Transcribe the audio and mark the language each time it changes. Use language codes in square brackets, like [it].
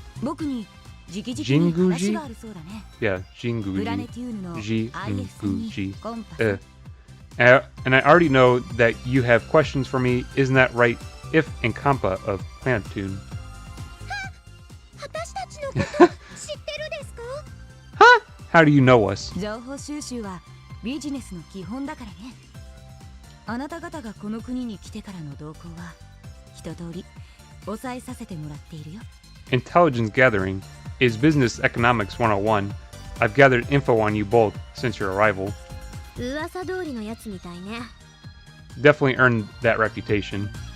[ja] 僕に直々に話があるそうだね。 [en] Yeah, Jinguji. [ja] プラネティウヌの [en] Jinguji. [ja] コンパス。 [en] And I already know that you have questions for me. Isn't that right? If and Compa of Planetune. [ja] 私たちのこと知ってるですか？ [en] Huh? How do you know us? [ja] 情報収集はビジネスの基本だからね。あなた方がこの国に来てからの動向は一通り抑えさせてもらっているよ。 [en] Intelligence gathering is business economics 101. I've gathered info on you both since your arrival. [ja] 噂通りのやつみたいね。 [en] Definitely earned that reputation.